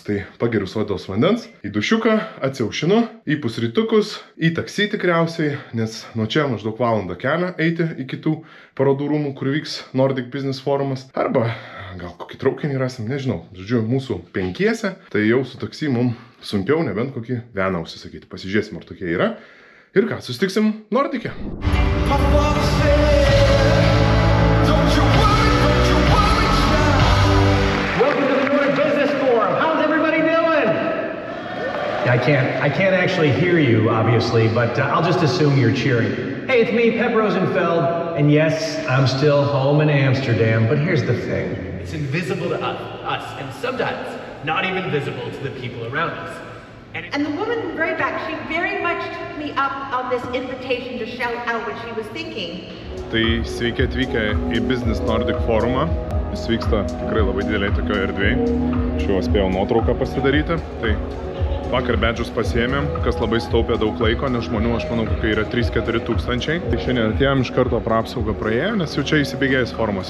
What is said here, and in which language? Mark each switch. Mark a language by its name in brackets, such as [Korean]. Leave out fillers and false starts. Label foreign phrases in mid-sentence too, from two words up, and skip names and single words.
[Lithuanian] Tai pageriu sodos vandens, į dušiuką, atsiaušinu, į pusrytukus, į taksi tikriausiai, nes nuo čia maždaug valandą kelią eiti į kitų parodų rūmų, kur vyks Nordic Business Forumas. Arba gal kokį traukinį rasim, nežinau. Žodžiu, mūsų 5, tai jau su taksi mums sunkiau, nebent kokį veną užsisakyti. Pasižiūrėsim, ar tokie yra. Ir ką, susitiksim Nordike. [English] Welcome to the Nordic Business Forum. How's everybody doing? I can't actually hear you, obviously, but I'll just assume you're cheering. Hey, it's me, Pep Rosenfeld, and yes, I'm still home in Amsterdam, but here's the thing. It's invisible to us, and sometimes not even visible to the people around us. And the woman in the very back, she very much took me up on this invitation to shout out what she was thinking. [Lithuanian] Tai sveiki atvykę į Business Nordic forumą. Jis vyksta tikrai labai dideliai tokioje erdvėje. Šiuo spėjau nuotrauką pasidaryti. Tai vakar bedžus pasiėmėm, kas labai staupė daug laiko, nes žmonių, aš manau, kokie yra 3-4 tūkstančiai. Tai šiandien atėjom iš karto pro apsaugą praėjo, nes jau čia įsibėgėjęs forumas.